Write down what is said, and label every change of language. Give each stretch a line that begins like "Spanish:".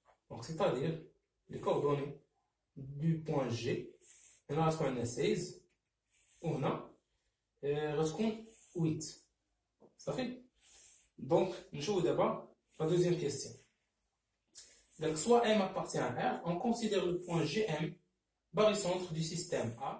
French: Donc c'est-à-dire les coordonnées du point G
Arabic: هنا غتكون عندنا 16 وهنا غتكون 8 صافي. دونك نشوفو دابا
French: la deuxième question. Donc, soit M appartient à R, on considère le point GM barycentre du système A.